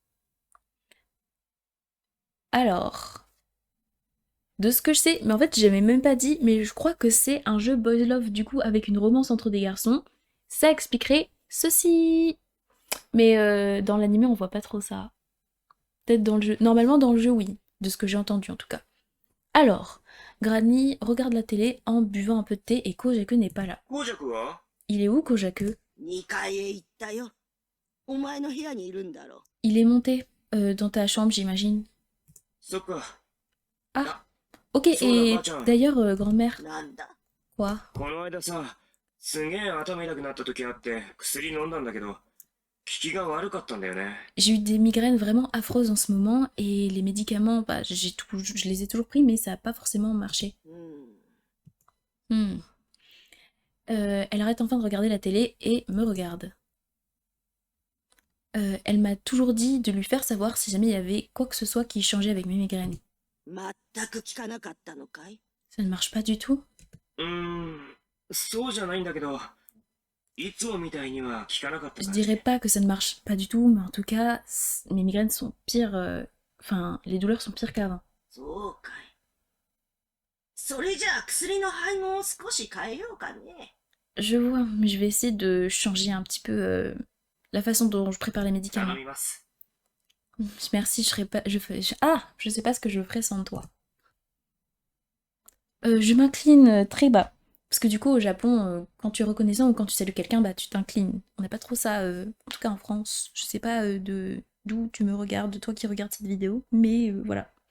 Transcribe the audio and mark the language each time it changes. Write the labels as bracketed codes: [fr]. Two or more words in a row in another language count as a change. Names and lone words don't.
[fr] Alors, de ce que je sais, mais en fait j'avais même pas dit, mais je crois que c'est un jeu [en] boys love [fr] du coup avec une romance entre des garçons. Ça expliquerait ceci. Mais dans l'anime on voit pas trop ça. Peut-être dans le jeu. Normalement dans le jeu oui, de ce que j'ai entendu en tout cas. Alors, Granny regarde la télé en buvant un peu de thé et Kojaku n'est pas là. [ja] コウジャクは？ [fr] Il est où Kojaku? [ja] 2 階へ行ったよ。お前の部屋にいるんだろ。 [fr] Il est monté dans ta chambre j'imagine. [ja] そっか。 [fr] Ah, ok, Sur la et page. d'ailleurs grand-mère, [ja] なんだ？ [fr] quoi? [ja] この間さ、すげえ頭痛くなった時あって薬飲んだんだけど、効きが悪かったんだよね。 [fr] J'ai eu des migraines vraiment affreuses en ce moment et les médicaments, bah, je les ai toujours pris mais ça n'a pas forcément marché. [ja] うん。 [fr] Elle arrête enfin de regarder la télé et me regarde. Elle m'a toujours dit de lui faire savoir si jamais il y avait quoi que ce soit qui changeait avec mes migraines. [ja] 全く聞かなかったのかい？ [fr] Ça ne marche pas du tout. [ja] そうじゃないんだけど、いつもみたいには効かなかった [fr] Je [ja] から。 [fr] dirais pas que ça ne marche pas du tout, mais en tout cas, mes migraines sont pires. Enfin, les douleurs sont pires qu'avant. [ja] そうかい。それじゃあ薬の配合を少し変えようかね。 [fr] Je vois, mais je vais essayer de changer un petit peu la façon dont je prépare les [ja] 頼 [fr] médicaments. [ja] みます。 [fr] Merci, je serais pas... Ah, je sais pas ce que je ferais sans toi. Je m'incline très bas. Parce que du coup, au Japon, quand tu es reconnaissant ou quand tu salues quelqu'un, bah tu t'inclines. On n'a pas trop ça, en tout cas en France. Je sais pas d'où tu me regardes, toi qui regardes cette vidéo, mais voilà.